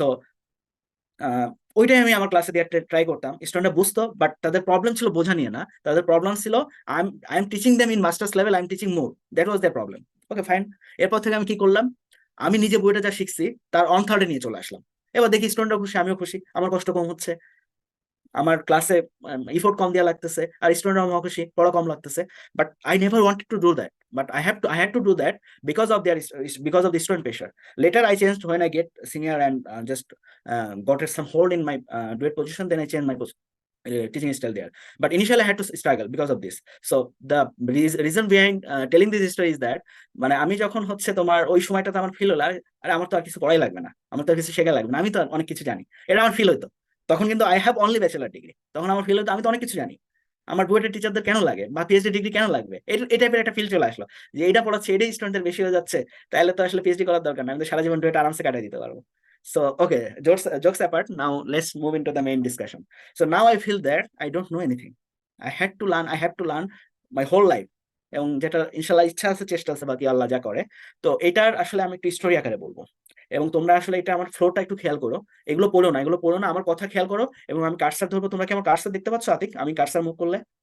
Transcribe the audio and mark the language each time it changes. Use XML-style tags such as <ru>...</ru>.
<bn>So ওইটাই আমি আমার ক্লাসে দিয়ে ট্রাই করতাম, স্টুডেন্টরা বুঝতো, বাট তাদের প্রবলেম ছিল বোঝা নিয়ে না, তাদের প্রবলেম ছিল</bn> <en>I am teaching them in masters level, I am teaching more, that was their problem.</en> <bn>Okay fine. এরপর থেকে আমি কি করলাম, আমি নিজে বইটা যা শিখছি তার অন থার্ডে নিয়ে চলে আসলাম। এবার দেখি স্টুডেন্টরা খুশি, আমিও খুশি, আমার কষ্ট কম হচ্ছে, আমার ক্লাসে ইফোর্ট কম দেওয়া লাগতেছে, আর স্টুডেন্টরা আমার খুশি, পড়া কম লাগতেছে।</bn> <en>But I never wanted to do that, but I had to do that because of the student pressure. Later I changed when I get senior and just got some hold in my duet position, then I changed my teaching style there. But initially I had to struggle because of this. So the reason behind telling this story is that,</en> <bn>মানে আমি যখন হচ্ছে তোমার ওই সময়টাতে আমার feel হলো, আরে আমার তো আর কিছু পড়াই লাগবে না, আমার তো আর কিছু শেখা লাগবে না, আমি তো অনেক কিছু জানি, এটা আমার ফিল হইতো। তখন কিন্তু</bn> <en>I have only bachelor degree,</en> <bn>তখন আমার ফিল হতো আমি তো অনেক কিছু জানি, আমার বুয়েটের টিচারদের কেন লাগে বা পিএইচডি ডিগ্রি কেন লাগবে, এই টাইপের একটা ফিল চলে আসলো, যে এটা পড়াচ্ছে এটাই স্টুডেন্টের বেশি হয়ে যাচ্ছে, তাহলে তো আসলে পিএইচডি করার দরকার না, আমি তো সারা জীবন ডুয়েট আরামসে কাটাই দিতে পারবো।</bn> <en>So okay, jokes apart, now let's move into the main discussion. So now I feel that I don't know anything. I have to learn my whole life,</en> <bn>এবং যেটা ইনশাল্লাহ ইচ্ছা আছে, চেষ্টা আছে, বাকি আল্লাহ যা করে। তো এটার আসলে আমি একটু স্টোরি আকারে বলবো, এবং তোমরা আসলে এটা আমার ফ্লোটা একটু খেয়াল করো, এগুলো পড়ো না, আমার কথা খেয়াল করো, এবং আমি কার্সার ধরবো, তোমরা কি আমার কার্সার দেখতে পাচ্ছ আতিক? আমি কার্সার মুভ করলে,</bn>